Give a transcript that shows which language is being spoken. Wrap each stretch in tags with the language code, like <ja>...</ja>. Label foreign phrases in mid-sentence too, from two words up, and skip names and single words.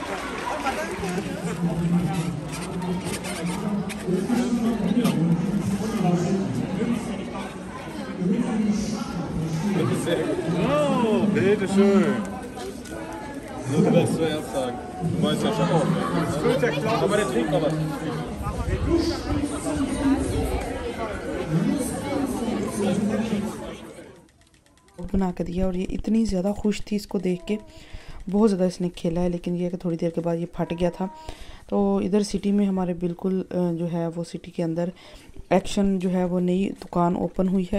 <de>Oh, bitteschön. Du willst zuerst sagen. Du weißt ja schon auch. Aber der trinkt noch was.</de> <hi>बना के दिया और ये इतनी ज़्यादा खुश थी इसको देख के, बहुत ज़्यादा इसने खेला है। लेकिन ये कि थोड़ी देर के बाद ये फट गया था। तो इधर सिटी में हमारे बिल्कुल जो है वो सिटी के अंदर एक्शन जो है वो नई दुकान ओपन हुई है।</hi>